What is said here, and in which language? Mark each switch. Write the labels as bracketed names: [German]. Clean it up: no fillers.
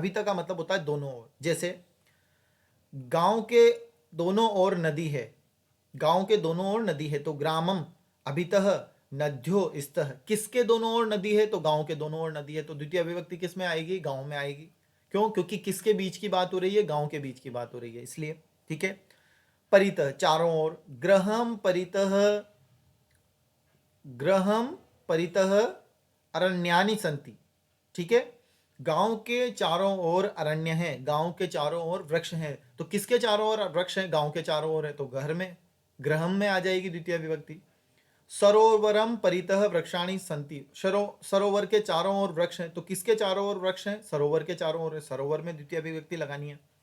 [Hindi] अभितः का मतलब होता है दोनों ओर, जैसे गांव के दोनों ओर नदी है, गांव के दोनों ओर नदी है तो [Sanskrit] ग्रामम अभितः नद्यो स्तः, [Hindi] किसके दोनों ओर नदी है, तो गांव के दोनों ओर नदी है, तो द्वितीय विभक्ति किस में आएगी, गांव में आएगी। क्यों, क्योंकि किसके बीच की बात हो रही है, गांव के बीच की बात हो रही है, इसलिए। ठीक है। [Sanskrit] परितः [Hindi] चारों ओर, [Sanskrit] ग्रहम परितः, ग्रहम परितः अरण्यानि संति। [Hindi] ठीक है, गांव के चारों ओर अरण्य है, गांव के चारों ओर वृक्ष हैं, तो किसके चारों ओर वृक्ष हैं, गांव के चारों ओर है, तो घर में ग्रहम में आ जाएगी द्वितीय विभक्ति। [Sanskrit] सरोवरम परितः वृक्षाणि संति, [Hindi] सरोवर के चारों ओर वृक्ष हैं, तो किसके चारों ओर वृक्ष हैं, सरोवर के चारों ओर है, सरोवर में द्वितीय विभक्ति लगानी है।